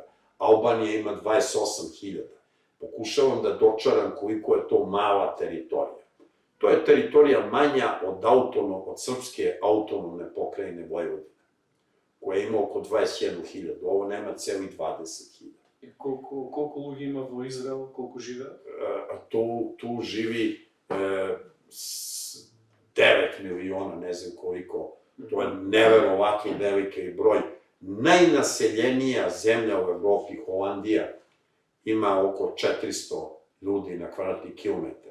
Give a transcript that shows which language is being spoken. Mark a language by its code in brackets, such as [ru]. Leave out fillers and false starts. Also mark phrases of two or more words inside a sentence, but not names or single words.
[sr] Albanija ima 28.000. Pokušavam da dočaram koliko je to mala teritorija. To je teritorija manja od srpske autonomne pokrajine Vojvodine, koja ima oko 21.000. Ovo nema celih 20.000. [mk] И колку луѓе има во Израел, колку живеат? [sr] Tu živi 9 miliona, ne znam koliko. To je neverovatno veliki broj. Najnaseljenija zemlja u Evropi, Holandija, ima oko 400 ljudi na kvadratni kilometar.